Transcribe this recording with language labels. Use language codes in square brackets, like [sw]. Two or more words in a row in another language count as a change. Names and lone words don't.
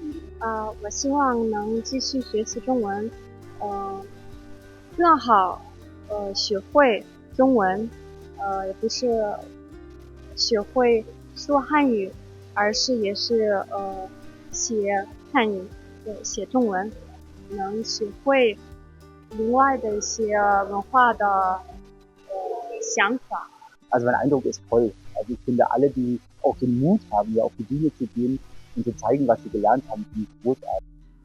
[zh] 我希望能继续学习中文，更好学会中文，也不是学会说汉语，而是也是写汉语，写中文，能学会另外的一些文化的想法。 [de] Also mein Eindruck ist toll. Also ich finde alle, die auch den Mut haben, hier auf die Bühne zu gehen und zu zeigen, was sie gelernt haben, finde ich großartig.